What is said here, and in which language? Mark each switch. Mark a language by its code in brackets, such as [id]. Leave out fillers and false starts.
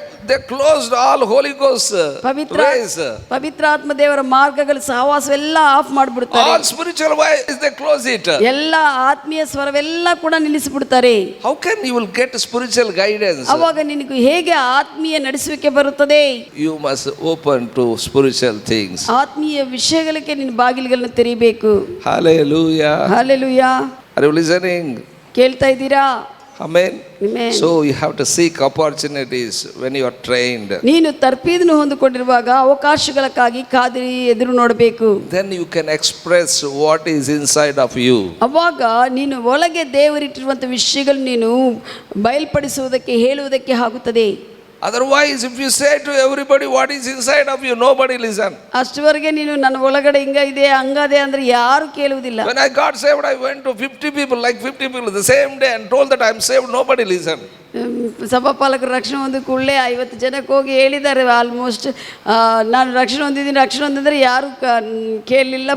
[en] They closed all Holy Ghost ways. [kn] ಪವಿತ್ರಾತ್ಮ ದೇವರ ಮಾರ್ಗಗಳ ಸಹವಾಸವೆಲ್ಲ ಆಫ್ ಮಾಡಿಬಿಡ್ತಾರೆ. [en] All spiritual ways they close it. [kn] ಎಲ್ಲ ಆತ್ಮೀಯ ಸ್ವರವೆಲ್ಲ ಕೂಡ ನಿಲ್ಲಿಸಿಬಿಡ್ತಾರೆ. [en] How can you will get spiritual guidance? [kn] ಅವಾಗ ನಿನಗೆ ಹೇಗೆ ಆತ್ಮೀಯ ನಡೆಸುವಿಕೆ ಬರುತ್ತದೆ? [en] You must open to spiritual things. [kn] ಆತ್ಮೀಯ ವಿಷಯಗಳಿಗೆ ನಿನ್ನ ಬಾಗಿಲುಗಳನ್ನು ತೆರೀಬೇಕು. [en] Hallelujah. [kn] Hallelujah. [en] Are you listening? [kn] ಕೇಳ್ತಾ ಇದ್ದೀರಾ? [en] Amen. Amen. So you have to seek opportunities when you are trained. [kn] ನೀನು ತರ್ಪೀದನ್ನು ಹೊಂದಿಕೊಂಡಿರುವಾಗ ಅವಕಾಶಗಳಕ್ಕಾಗಿ ಕಾದಿರಿ ಎದುರು ನೋಡಬೇಕು. [en] Then you can express what is inside of you. [kn] ಅವಾಗ ನೀನು ಒಳಗೆ ದೇವರಿಟ್ಟಿರುವಂಥ ವಿಷಯಗಳು ನೀನು ಬಯಲ್ಪಡಿಸುವುದಕ್ಕೆ ಹೇಳುವುದಕ್ಕೆ ಆಗುತ್ತದೆ. [en] Otherwise, if you say to everybody what is inside of you, nobody listen. [kn] ಅಷ್ಟವರೆಗೆ ನೀನು ನನ್ನ ಒಳಗಡೆ ಹಿಂಗ ಇದೆ ಹಂಗದೆ ಅಂದ್ರೆ ಯಾರು ಕೇಳುವುದಿಲ್ಲ. [en] When I got saved, I went to 50 people, like 50 people the same day and told that I am saved. Nobody listen. [kn] ಸಭಾಪಾಲಕರು ರಕ್ಷಣೆ ಹೊಂದ ಕೂಡಲೇ 50 ಜನಕ್ಕೆ ಹೋಗಿ ಹೇಳಿದ್ದಾರೆ. ಆಲ್ಮೋಸ್ಟ್ ನಾನು ರಕ್ಷಣೆ ಹೊಂದಿದ್ರೆ ಯಾರು ಕೇಳಲಿಲ್ಲ.